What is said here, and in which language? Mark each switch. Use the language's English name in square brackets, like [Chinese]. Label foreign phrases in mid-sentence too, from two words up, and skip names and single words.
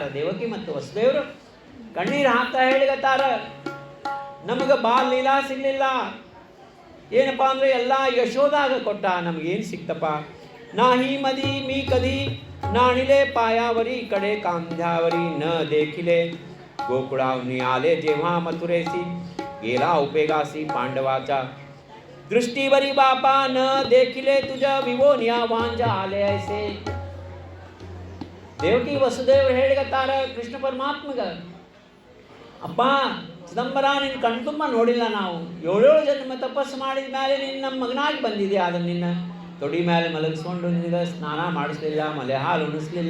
[Kannada] ದೇವಕಿ ಮತ್ತು ವಸುದೇವರು ಕಣ್ಣೀರು ಹಾಕ್ತಾ ಹೇಳಿಗತ್ತಾರ, ನಮಗೆ ಬಾಲ್ ಲೀಲಾ ಸಿಗಲಿಲ್ಲ. ಏನಪ್ಪ ಅಂದರೆ ಎಲ್ಲ ಯಶೋದಾಗ ಕೊಟ್ಟ, ನಮಗೇನು ಸಿಕ್ತಪ್ಪ. [Marathi] नाही मांडी मी कधी न्हाणिले पायावरी कडे खांद्यावरी न देखिले, गोकुळावनी आले जेव्हा मथुरेसी, गेला उपेगासी पांडवाचा, दृष्टीवरी बापा न देखिले तुझा विवोनिया वांजा आले ऐसे. [Kannada] ದೇವಕಿ ವಸುದೇವರು ಹೇಳಿಗತ್ತಾರ ಕೃಷ್ಣ ಪರಮಾತ್ಮಗ, ಅಪ್ಪ ಚಿದಂಬರ ನಿನ್ನ ಕಣ್ತುಂಬ ನೋಡಿಲ್ಲ ನಾವು. 7 ಜನ್ಮ ತಪಸ್ಸು ಮಾಡಿದ ಮೇಲೆ ನಿನ್ನ ನಮ್ಮ ಮಗನಾಗಿ ಬಂದಿದೆ. ಆದರೆ ನಿನ್ನ ತೊಡಿ ಮೇಲೆ ಮಲಗಿಸ್ಕೊಂಡು ನಿನಗೆ ಸ್ನಾನ ಮಾಡಿಸ್ಲಿಲ್ಲ, ಮಲೆ ಹಾಲು ಉಣಿಸ್ಲಿಲ್ಲ.